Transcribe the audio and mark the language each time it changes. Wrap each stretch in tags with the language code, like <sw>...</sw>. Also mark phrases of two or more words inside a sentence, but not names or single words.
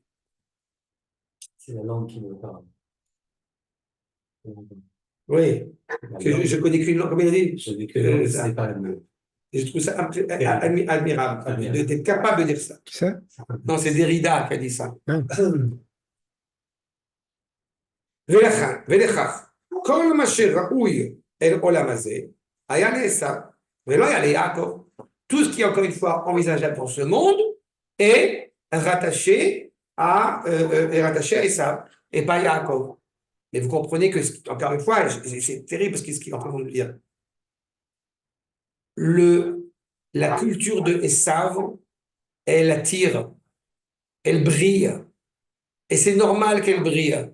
<fr>C'est la langue qui me parle. Oui, je connais qu'une langue, comme il a dit. Je dis que c'est pas le mot. Et je trouve ça admirable d'être capable de dire ça. Qui ça? Non, c'est Derrida qui a dit ça. Ah.</fr> <he>ולכך, כל מה שראוי אל עולם הזה, היה לעשו, ולא היה ליעקב.</he> <fr>Tout ce qui est encore une fois envisageable dans ce monde est rattaché à Esav et pas Yaakov. Mais vous comprenez que, encore une fois, c'est terrible parce ce qu'il est en train de nous dire. La culture de Esav, elle attire, elle brille, et c'est normal qu'elle brille.</fr>